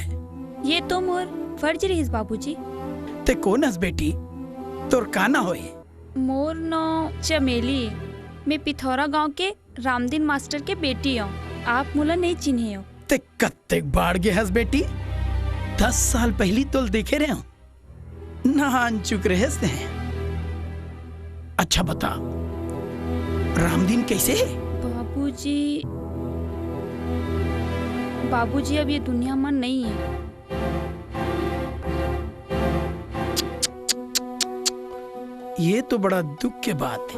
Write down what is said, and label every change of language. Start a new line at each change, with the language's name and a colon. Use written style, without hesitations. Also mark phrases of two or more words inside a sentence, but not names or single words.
Chhattisgarhi: ये तो मोर फर्ज रहीस बाबूजी। ते कौन हस बेटी, तोर का ना होए? मोर नो चमेली, मैं पिथौरा गांव के रामदीन मास्टर के बेटी हूँ। आप मुला नहीं चिन्हे हो। ते कत्ते बाढ़ गे हस बेटी, 10 साल पहली तोल देखे रहे हो, नहान चुक रहे से। अच्छा बता, रामदीन कैसे है? बाबूजी अब ये दुनिया में नहीं है। ये तो बड़ा दुख के बात है।